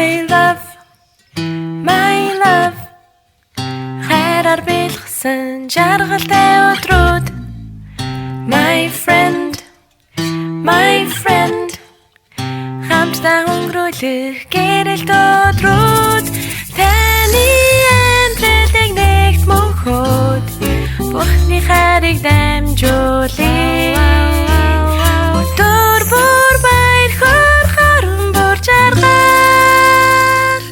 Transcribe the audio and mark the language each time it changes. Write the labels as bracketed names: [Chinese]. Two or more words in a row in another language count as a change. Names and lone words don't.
[English] love, my love. [Mongolian] Хайраар бэлгсэн жаргалтай өдрүүд. [English] My friend, my friend. [Mongolian] Хамтдаа өнгөрүүлэх гэрэлт өдрүүд. Таны амьдралыг нэгт мөнхөд Бурхны хайрыг дамжуулъя. Өдөр бүр баяр хөөр харан бүр жаргал.